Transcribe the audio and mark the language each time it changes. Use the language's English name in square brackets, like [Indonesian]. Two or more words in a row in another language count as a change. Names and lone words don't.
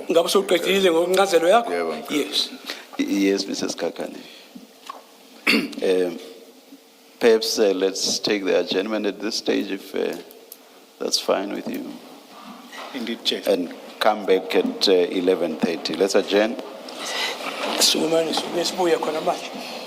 [Swati] Ngabe soqedile ngokuncazelo yakho? Yebo. [English] Yes. Yes, Mrs. Kakane. Perhaps let's take the adjournment at this stage if that's fine with you. Indeed, Chair. And come back at 11:30. Let's adjourn. [Swati] Sumani sibuya khona manje.